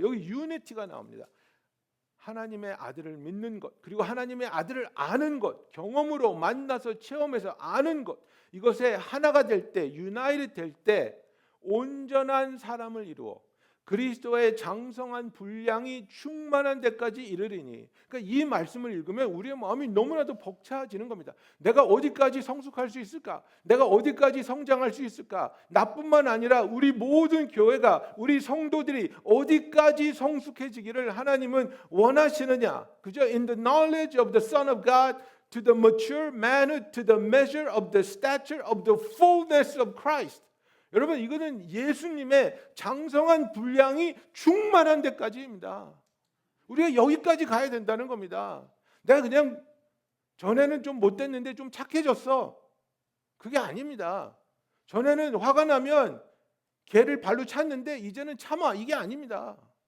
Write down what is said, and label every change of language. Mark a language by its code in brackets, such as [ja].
[ko] 여기 유니티가 나옵니다. 하나님의 아들을 믿는 것 그리고 하나님의 아들을 아는 것 경험으로 만나서 체험해서 아는 것 이것에 하나가 될 때 유나이트 될 때 온전한 사람을 이루어 그리스도의 장성한 분량이 충만한 데까지 이르리니 그러니까 이 말씀을 읽으면 우리의 마음이 너무나도 벅차지는 겁니다. 내가 어디까지 성숙할 수 있을까? 내가 어디까지 성장할 수 있을까? 나뿐만 아니라 우리 모든 교회가 우리 성도들이 어디까지 성숙해지기를 하나님은 원하시느냐? 그죠? [en] In the knowledge of the Son of God to the mature manhood to the measure of the stature of the fullness of Christ. [ko] 여러분 이거는 예수님의 장성한 분량이 충만한 데까지입니다. 우리가 여기까지 가야 된다는 겁니다. 내가 그냥 전에는 좀 못됐는데 좀 착해졌어. 그게 아닙니다. 전에는 화가 나면 개를 발로 찼는데 이제는 참아. 이게 아닙니다.